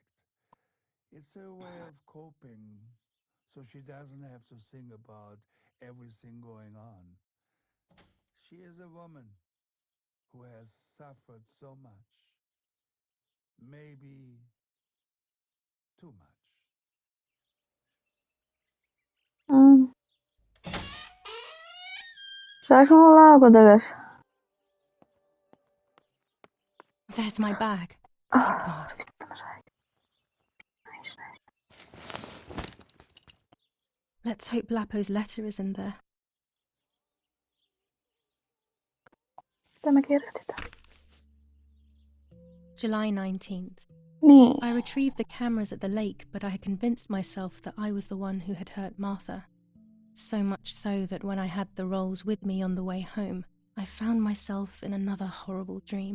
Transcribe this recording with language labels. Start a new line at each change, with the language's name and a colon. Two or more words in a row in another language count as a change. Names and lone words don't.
English: It's her way of coping, so she doesn't have to think about everything going on. She is a woman who has suffered so much. Maybe too much.
Finnish: Saanko mulla laukun takas?
English: There's my bag. Thank God.
Finnish: Vittu mä sain.
English: Let's hope Lapo's letter is in there.
Finnish: Mitä mä kirjoitin?
English: July 19th.
Finnish: Niin.
English: I retrieved the cameras at the lake, but I had convinced myself that I was the one who had hurt Martha. So much so that when I had the rolls with me on the way home, I found myself in another horrible dream.